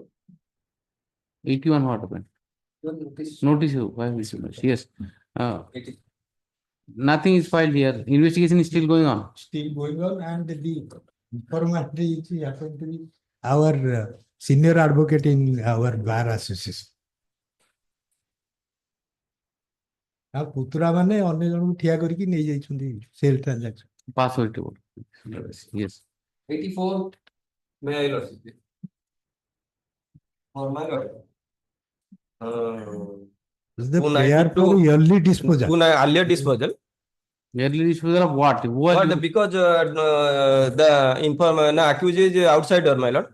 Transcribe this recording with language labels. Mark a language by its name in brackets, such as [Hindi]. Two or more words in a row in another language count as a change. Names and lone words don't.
[English] 81 what happened? Notice you. Why is it much? Yes. Nothing is filed here. Investigation is still going on. Still going on, and the informant is happened to be our senior advocate in our bar association. [Odia] ଆଉ ପୁତୁରା ମାନେ ଅନ୍ୟ ଜଣଙ୍କୁ ଠିଆ କରିକି ନେଇ ଯାଇଛନ୍ତି [English] sale transaction. Password to yes. 84. May I lordship? For my lord. Is the prayer for yearly disposal? Earlier disposal. Yearly disposal of what? But because the accused is outsider, my lord.